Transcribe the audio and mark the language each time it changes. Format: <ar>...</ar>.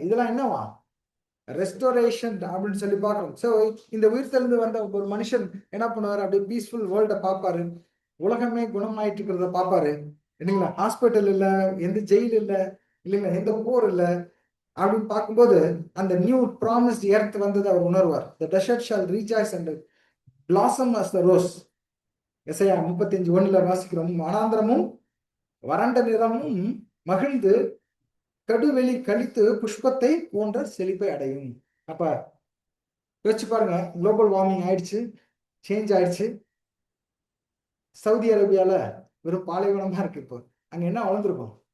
<ta>இதெல்லாம் என்னவா, ரெஸ்டோரேஷன் அப்படின்னு சொல்லி பார்க்கணும். ஸோ இந்த உயிர்த்தெழுந்து வந்த ஒரு மனுஷன் என்ன பண்ணுவாரு, அப்படியே பீஸ்ஃபுல் வேர்ல்ட பார்ப்பாரு, உலகமே குணமாயிட்டு இருக்கிறத பார்ப்பாரு இல்லைங்களா? ஹாஸ்பிட்டல் இல்லை, எந்த ஜெயில் இல்லை இல்லைங்களா, எந்த போர் இல்லை அப்படின்னு பார்க்கும்போது அந்த நியூ ப்ராமிஸ்ட் எர்த் வந்தது அவர் உணர்வார்.</ta> <en>The desert shall rejoice and blossom as the rose.</en> <ta>Isaiah 35:1 வாசிக்கிறோம். வனாந்திரமும் வறண்ட நிறமும் மகிழ்ந்து கடுவெளி கழித்து புஷ்பத்தை போன்ற செழிப்பை அடையும். அப்ப யோசிச்சு பாருங்க, குளோபல் வார்மிங் ஆயிடுச்சு, சேஞ்ச் ஆயிடுச்சு. சவுதி அரேபியால வெறும் பாலைவனமா இருக்கு. இப்போ அங்க என்ன வளர்ந்துருக்கும்?</ta>